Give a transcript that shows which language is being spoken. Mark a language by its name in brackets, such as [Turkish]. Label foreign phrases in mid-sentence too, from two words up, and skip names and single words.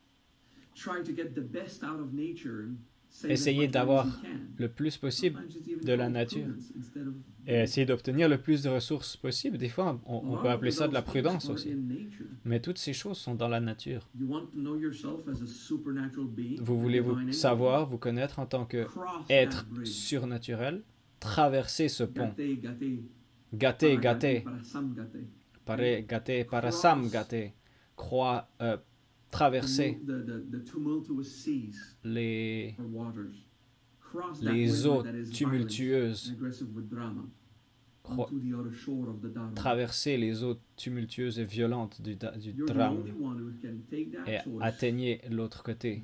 [French] Essayez d'avoir le plus possible de la nature et essayez d'obtenir le plus de ressources possible. Des fois, on peut appeler ça de la prudence aussi. Mais toutes ces choses sont dans la nature. Vous voulez vous savoir, vous connaître en tant qu'être surnaturel, traverser ce pont. [Sanskrit] Gate, gate. Pare gate, parasam gate. [French] Traverser les eaux tumultueuses. Traverser les eaux tumultueuses et violentes du drame et atteignez l'autre côté.